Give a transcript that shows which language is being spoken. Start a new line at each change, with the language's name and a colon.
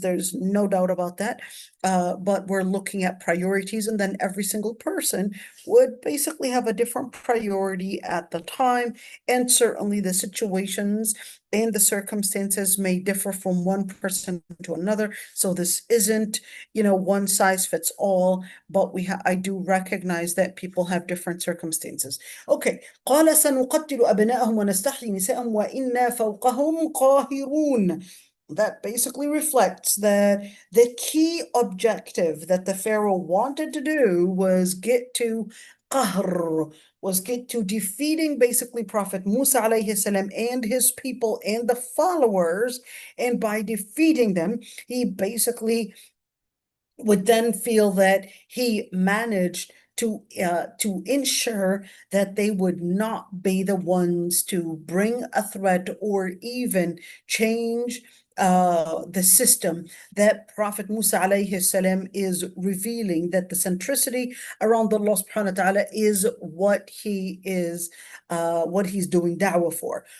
English: There's no doubt about that. But we're looking at priorities, and then every single person would basically have a different priority at the time, and certainly the situations and the circumstances may differ from one person to another. So this isn't, one size fits all, but I do recognize that people have different circumstances. Okay.
Arabic: قال سنقتل أبناءهم ونستحيي نساءهم وإنا فوقهم قاهرون.
English: That basically reflects that the key objective that the Pharaoh wanted to do was get to qahr, was get to defeating basically Prophet Musa alayhi salam and his people and the followers. And by defeating them, he basically would then feel that he managed to ensure that they would not be the ones to bring a threat or even change the system that Prophet Musa alayhi salam is revealing, that the centricity around Allah subhanahu wa ta'ala is what he is, what he's doing da'wah for.